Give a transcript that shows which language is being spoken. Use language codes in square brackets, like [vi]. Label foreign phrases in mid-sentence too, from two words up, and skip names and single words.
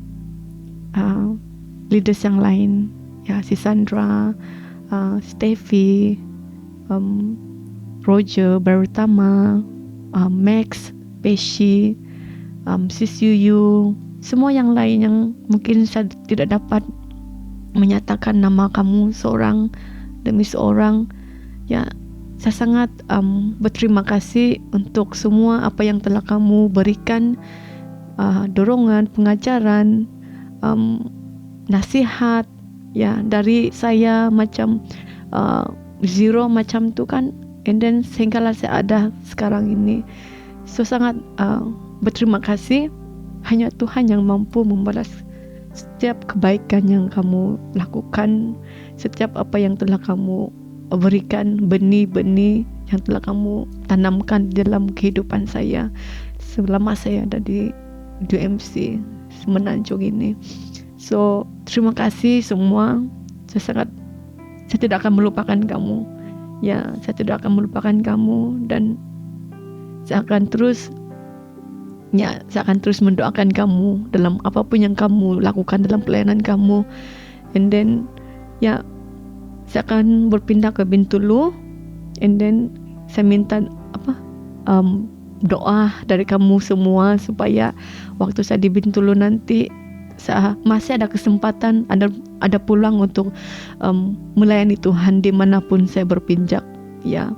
[ms] leaders yang lain, ya si Sandra, Steffi, Roger, Barutama, Max, Peshi, Sis Yuyu, semua yang lain yang mungkin saya tidak dapat menyatakan nama kamu seorang demi seorang. Ya, saya sangat berterima kasih untuk semua apa yang telah kamu berikan, dorongan, pengajaran, nasihat, ya dari saya macam zero macam tu kan, [en] and then [ms] sehinggalah saya ada sekarang ini. So sangat berterima kasih. Hanya Tuhan yang mampu membalas setiap kebaikan yang kamu lakukan, setiap apa yang telah kamu berikan, benih-benih yang telah kamu tanamkan dalam kehidupan saya selama saya ada di UMC Semenanjung ini. So terima kasih semua. Saya tidak akan melupakan kamu. Ya, saya tidak akan melupakan kamu, dan saya akan terus mendoakan kamu dalam apapun yang kamu lakukan dalam pelayanan kamu. [en] And then [ms] ya, saya akan berpindah ke Bintulu, [en] and then [ms] saya minta doa dari kamu semua supaya waktu saya di Bintulu nanti saya masih ada kesempatan, ada peluang untuk melayani Tuhan dimanapun saya berpinjak, ya.